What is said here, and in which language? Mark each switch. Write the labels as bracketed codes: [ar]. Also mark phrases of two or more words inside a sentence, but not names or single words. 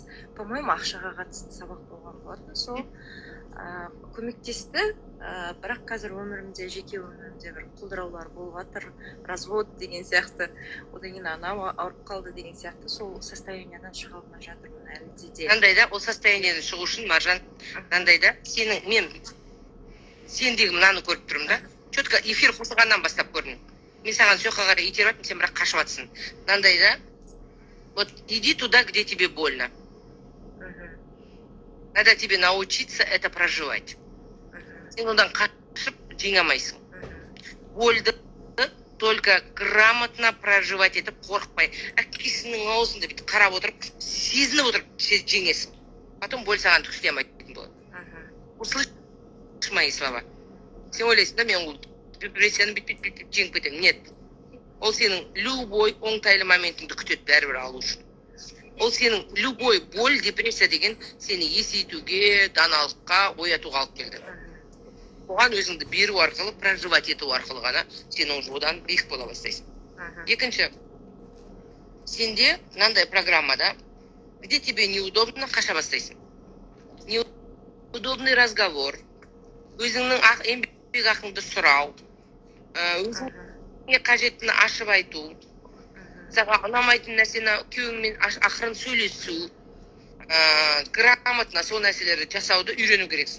[kk] По-моему, ақшаға қатысты сабақ болған болатын. Сол көмектесті, бірақ қазір өмірімде, жеке өмірімде бір құлдыраулар болып жатыр, развод деген сияқты, одан кейін анау ауырып қалды деген сияқты, сол состояниядан шыға алмай жатырмын әлі де. Қандай да, ол состояниядан шығу үшін Маржан, қандай да, мен сендегі мынаны көріп тұрмын да, четко эфир қосылғаннан бастап көрдім. Мен саған соққа қарай итеріп жатырмын, сен бірақ қашып жатсың. Мынандай да, [ru] вот иди туда, где тебе больно. Надо тебе научиться это проживать. [kk] Сен одан қашып жеңе алмайсың. Больді [ru] только грамотно проживать [kk] етіп, қорықпай. Әкесінің аузында бүйтіп қарап отырып, сезініп отырып жеңесің. [ru] Потом боль [kk] саған түк істей алмайтын болады. [ru] Услышь мои слова. [kk] Сен ойлайсың да, мен депрессияны бүйтіп жеңіп кетемін. [ru] Нет. [kk] Ол сенің любой оңтайлы моментіңді күтеді бәрібір алу үшін. Ол сенің [ru] любой боль, [kk] депрессия деген сені есейтуге, даналыққа, оятуға алып келді. Оған өзіңді беру арқылы, проживать ету арқылы ғана сен одан биік бола бастайсың. Екінші, сенде мынандай программада, [ru] где тебе неудобно, [kk] қаша бастайсың. [ru] Неудобный разговор, [kk] өзіңнің еңбек ақыңды сұрау, өзіңе қажеттіні ашып айту, саған ұнамайтын нәрсені күйеуіңмен ақырын сөйлесу, грамотно сол нәрселерді жасауды үйрену керексің.